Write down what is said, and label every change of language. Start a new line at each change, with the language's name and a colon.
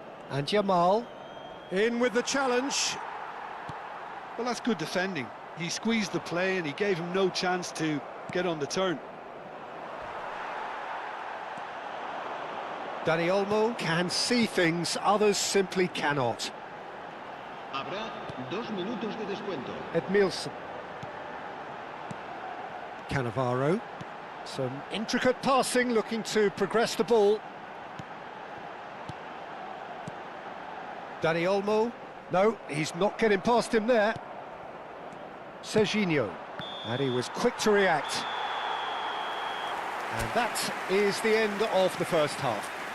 English: And Yamal. In with the challenge. Well, that's good defending. He squeezed the play and he gave him no chance to get on the turn. Dani Olmo can see things others simply cannot.
Spanish: Habrá 2 minutos de descuento.
English: Edmilson. Cannavaro. Some intricate passing, looking to progress the ball. Dani Olmo. No, he's not getting past him there. Serginho. And he was quick to react. And that is the end of the first half.